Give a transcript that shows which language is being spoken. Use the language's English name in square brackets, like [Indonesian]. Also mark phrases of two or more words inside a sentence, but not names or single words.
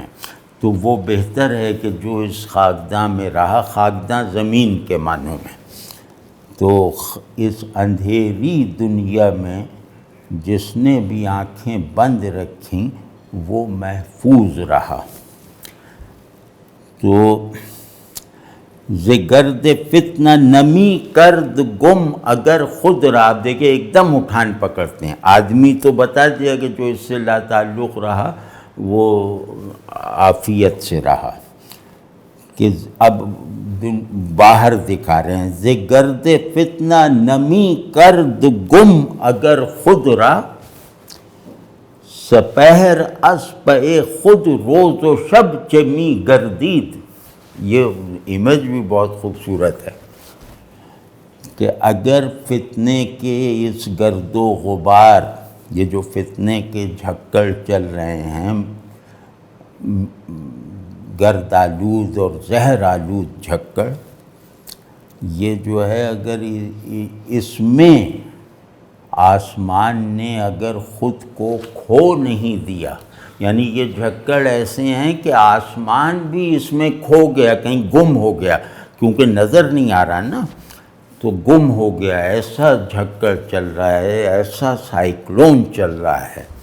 [Urdu] تو وہ بہتر ہے کہ جو اس خاکداں میں رہا، خاکداں زمین کے معنوں میں، تو اس اندھیری دنیا میں جس نے بھی آنکھیں بند رکھیں وہ محفوظ رہا۔ [Persian] تو زگرد فتنہ نمی کرد گم اگر خود را، [Urdu] دیکھیں ایک دم اٹھان پکڑتے ہیں، آدمی تو بتا دیا کہ جو اس سے لا تعلق رہا وہ عافیت سے رہا، کہ اب باہر دکھا رہے ہیں، [Persian] زگرد فتنہ نمی کرد گم اگر خود را، سپہر از پہ خود روز و شب چمی گردید۔ [Urdu] یہ امیج بھی بہت خوبصورت ہے کہ اگر فتنے کے اس گرد و غبار، یہ جو فتنے کے جھکڑ چل رہے ہیں، گرد آلود اور زہر آلود جھکڑ، یہ جو ہے اگر اس میں آسمان نے اگر خود کو کھو نہیں دیا، یعنی یہ جھکڑ ایسے ہیں کہ آسمان بھی اس میں کھو گیا، کہیں گم ہو گیا، کیونکہ نظر نہیں آ رہا نا، تو گم ہو گیا، ایسا جھکڑ چل رہا ہے، ایسا سائیکلون چل رہا ہے